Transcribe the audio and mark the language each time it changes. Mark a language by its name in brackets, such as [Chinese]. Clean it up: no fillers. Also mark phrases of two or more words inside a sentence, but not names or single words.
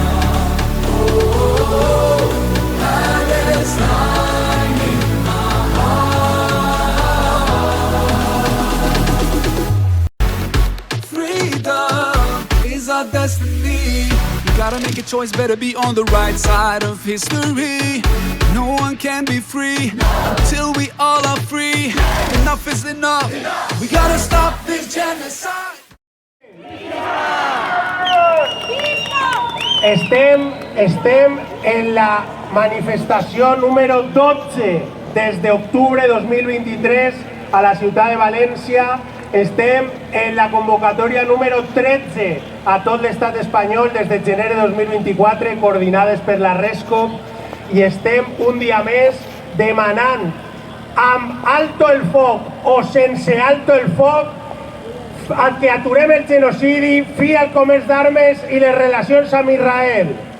[English] Oh, oh, oh. Palestine in my heart. Freedom is our destiny. Gotta make a choice, better be on the right side of history. No one can be free until we all are free. Enough is enough. We gotta stop this genocide. [Catalan] Estem en la manifestació número 12 des d'octubre de 2023 a la ciutat de València. Estem en la convocatòria número 13 a tot l'estat espanyol des de gener de 2024, coordinades per la RESCOP, i estem un dia més demanant amb alto el foc o sense alto el foc que aturem el genocidi, fi al comerç d'armes i les relacions amb Israel.